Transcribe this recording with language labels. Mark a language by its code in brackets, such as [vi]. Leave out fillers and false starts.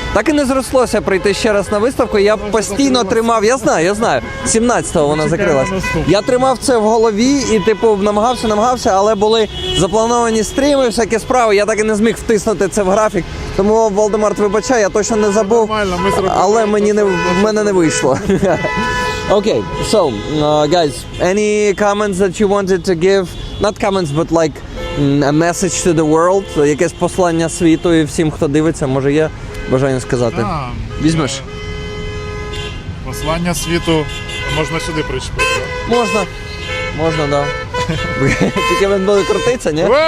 [uk] Так і не зрослося прийти ще раз на виставку. Я постійно тримав, я знаю, 17-го вона закрилась. Я тримав це в голові і типу намагався, але були заплановані стріми, всякі справи. Я так і не зміг втиснути це в графік. Тому, Володимир, вибачай, я точно не забув, але в мене не вийшло. [en] Okay, so guys, any comments that you wanted to give? Not comments, but like a message to the world, [uk] якесь послання світу і всім, хто дивиться, може є бажання сказати. Візьмеш? Послання світу можна сюди причепити. Можна, да. Тільки він буде крутитися, ні?